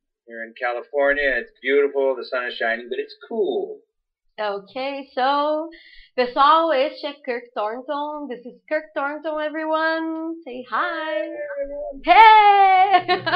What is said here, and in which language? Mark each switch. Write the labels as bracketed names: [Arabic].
[English] Here in California, it's beautiful, the sun is shining, but it's cool. Okay, so, [Portuguese] pessoal, este é Kirk Thornton. [English] This is Kirk Thornton, everyone. Say hi. Hey!